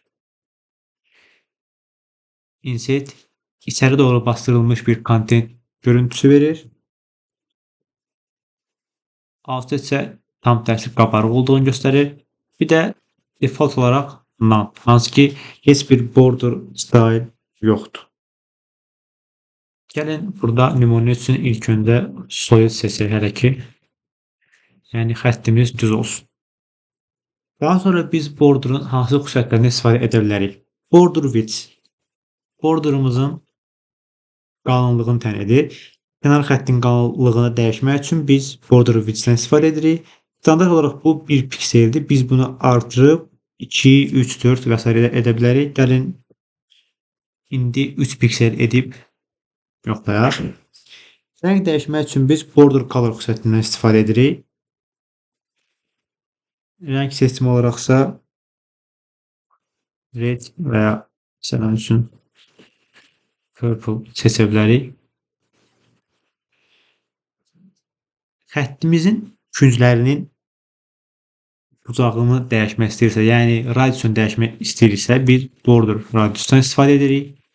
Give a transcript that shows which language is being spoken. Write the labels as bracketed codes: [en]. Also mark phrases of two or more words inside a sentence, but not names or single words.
[az] Inset içəri doğru bastırılmış bir content görüntüsü verir. Offset isə tam tərsi qabarıq olduğunu göstərir. Bir də default olaraq none, hansı ki heç bir [en] border style [az] yoxdur. Gəlin burada nümunə üçün ilk öncə solid seçək hələ ki. Yəni xəttimiz düz olsun. Daha sonra biz border'ın hansı xüsusiyyətlərindən istifadə edə bilərik? [en] Border width [az] border'ımızın qalınlığını təyin edir. Kənar xəttin qalınlığını dəyişmək üçün biz [en] border width- [az] dən istifadə edirik. Standart olaraq bu 1 pikseldir. Biz bunu artırıb 2, 3, 4 və s. edə bilərik. Gəlin indi 3 piksel edib yoxlayaq. Rəng dəyişmək üçün biz [en] border color [az] xüsusiyyətindən istifadə edirik. Rəng seçimi olaraqsa red və ya məsələn üçün purple seçə bilərik. Xəttimizin künclərinin bucağını dəyişmək istəyirsə, yəni radiusunu dəyişmək istəyirsə, biz [en] border radiusdan [az] istifadə edirik.